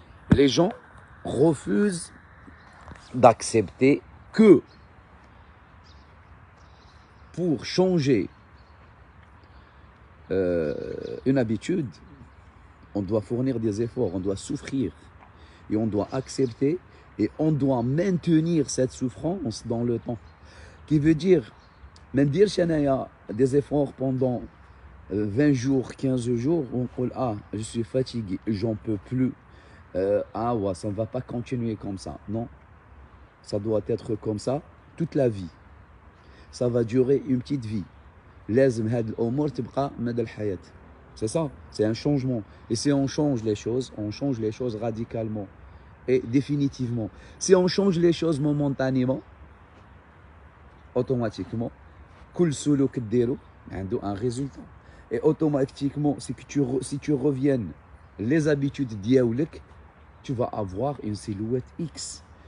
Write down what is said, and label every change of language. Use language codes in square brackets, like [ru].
[fr] Les gens refusent d'accepter que pour changer une habitude, on doit fournir des efforts, on doit souffrir et on doit accepter et on doit maintenir cette souffrance dans le temps. Qui veut dire, même dire des efforts pendant 20 jours, 15 jours, on dit ah, je suis fatigué, j'en peux plus. Ah ouais, ça ne va pas continuer comme ça. Non, ça doit être comme ça toute la vie. Ça va durer une petite vie. [ar] لازم هاد الأمور تبقى مدى الحياة. [fr] C'est ça, c'est un changement. Et si on change les choses radicalement et définitivement. Si on change les choses momentanément, automatiquement, [ar] كل سلوك ديرو عنده [fr] un résultat. Et automatiquement, si tu reviennes les habitudes diaoulik, tu vas avoir une silhouette X.